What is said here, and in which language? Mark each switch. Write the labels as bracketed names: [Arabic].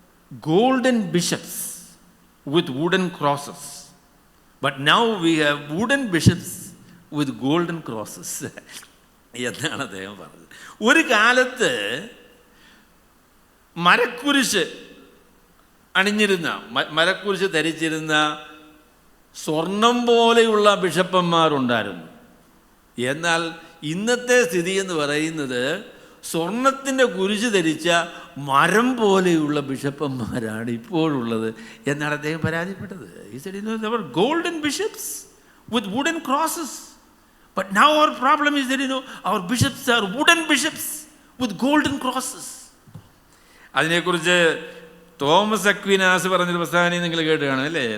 [English] golden bishops with wooden crosses. But now we have wooden bishops with golden crosses. [Malayalam] എന്നാണ് അദ്ദേഹം പറഞ്ഞത്. ഒരു കാലത്ത് മരക്കുരിശ് അണിഞ്ഞിരുന്ന, മരക്കുരിശ് ധരിച്ചിരുന്ന സ്വർണം പോലെയുള്ള ബിഷപ്പന്മാരുണ്ടായിരുന്നു. എന്നാൽ ഇന്നത്തെ സ്ഥിതി എന്ന് പറയുന്നത് സ്വർണത്തിൻ്റെ കുരിശ് ധരിച്ച മരം പോലെയുള്ള ബിഷപ്പന്മാരാണ് ഇപ്പോഴുള്ളത് എന്നാണ് അദ്ദേഹം പരാതിപ്പെട്ടത്. [English] He said, there were golden bishops with wooden crosses. But now our problem is that, our bishops are wooden bishops with golden crosses. [Malayalam] അതിനെക്കുറിച്ച് തോമസ് അക്വിനാസ് പറഞ്ഞൊരു പ്രസ്താവന നിങ്ങൾ കേട്ട് കാണും അല്ലേ?